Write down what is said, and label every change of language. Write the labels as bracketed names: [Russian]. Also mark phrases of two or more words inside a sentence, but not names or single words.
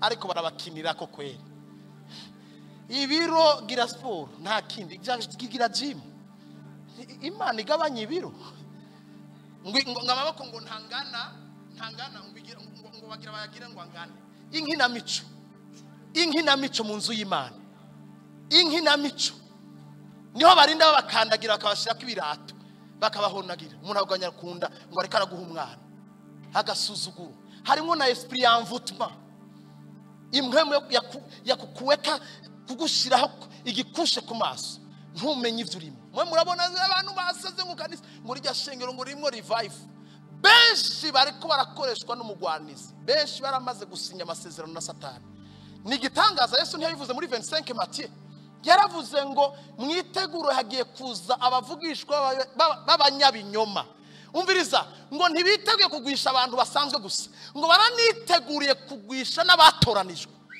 [Rundi] ariko barabakinira ko kweli ibiro gira sport nta kindi gira gym Imana igabanya ibiro ngo amaboko ngo ntangana ngo bagira bayagira ngo angane inkinamico mu nzu y'Imana inkinamico niho barinda babakandagira bakabashirako ibirato bakabahonagira umuntu aganya kunda ngo areka araguha umwana agasuzuguro harimo na esprit y'envoûtement imwe yakukuweka kugushiraho igikushe ku maso ntumenye ivyo urimo mwe murabona abantu basaze mu kanisa ngo rijya shengero ngo rimwe revive benshi bariko barakoreshwa n'umugwanizi benshi baramaze gusinya amasezerano na Satani ni gitangaza Yesu ntiyabivuze muri 25 Matthieu yaravuze ngo mwiteguro hagiye kuza abavugishwa b'abanyabinyoma umviriza ngo ntibiteguye kugwisha abantu basanzwe gusa ngo baraniteguriye kugwisha n'abatoranijwe